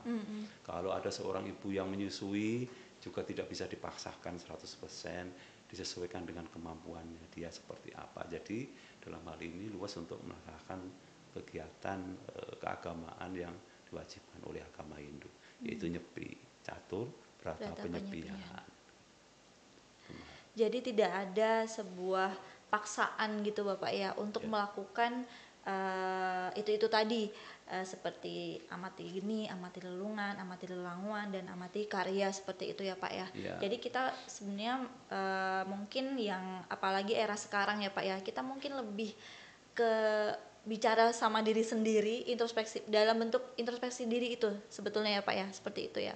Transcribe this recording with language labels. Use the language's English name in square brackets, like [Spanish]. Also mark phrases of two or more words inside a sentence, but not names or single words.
[Indonesian] Kalau ada seorang ibu yang menyusui juga tidak bisa dipaksakan 100%, disesuaikan dengan kemampuannya dia seperti apa. Jadi dalam hal ini luas untuk melaksanakan kegiatan keagamaan yang diwajibkan oleh agama Hindu, yaitu nyepi, catur, berata Berata penyepian. penyepian. Jadi tidak ada sebuah paksaan gitu Bapak ya untuk Ya. melakukan itu tadi, seperti amati geni, amati lelungan, amati lelanguan, dan amati karya, seperti itu ya Pak ya. Ya. Jadi kita sebenarnya mungkin yang apalagi era sekarang ya Pak ya, kita mungkin lebih ke bicara sama diri sendiri, introspeksi dalam bentuk introspeksi diri itu sebetulnya ya Pak ya, seperti itu ya.